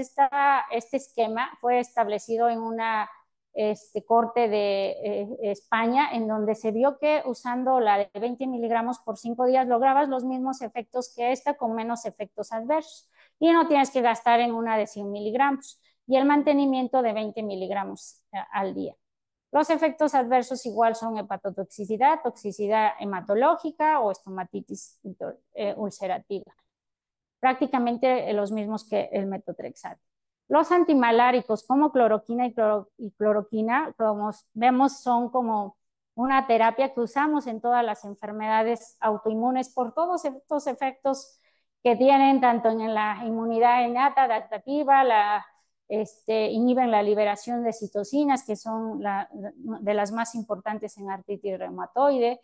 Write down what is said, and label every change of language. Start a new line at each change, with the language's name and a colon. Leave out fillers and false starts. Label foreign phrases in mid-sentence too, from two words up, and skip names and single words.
Spanish: Este esquema fue establecido en una corte de España, en donde se vio que usando la de 20 miligramos por 5 días lograbas los mismos efectos que esta, con menos efectos adversos. Y no tienes que gastar en una de 100 miligramos, y el mantenimiento de 20 miligramos al día. Los efectos adversos igual son hepatotoxicidad, toxicidad hematológica o estomatitis ulcerativa. Prácticamente los mismos que el metotrexate. Los antimaláricos como cloroquina y cloroquina, como vemos, son como una terapia que usamos en todas las enfermedades autoinmunes por todos estos efectos que tienen tanto en la inmunidad innata, adaptativa, inhiben la liberación de citocinas, que son de las más importantes en artritis reumatoide.